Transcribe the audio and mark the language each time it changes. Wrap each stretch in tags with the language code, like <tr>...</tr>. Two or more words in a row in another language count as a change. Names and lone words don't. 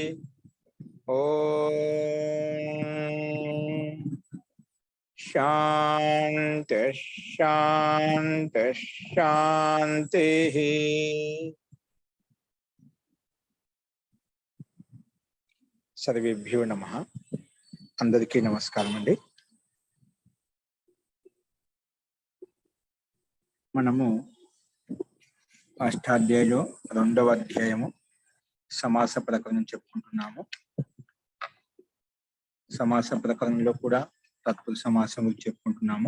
<sa>ओम शांति शांति शांति। सर्वेभ्यो नमः।</sa> <te>అందరికీ నమస్కారం అండీ। మనము అష్టాధ్యాయులో రెండవ అధ్యాయము సమాస ప్రకరణం చెప్పుకుంటున్నాము. సమాస ప్రకరణంలో కూడా తత్పురుష సమాసం చెప్పుకుంటున్నాము.</te>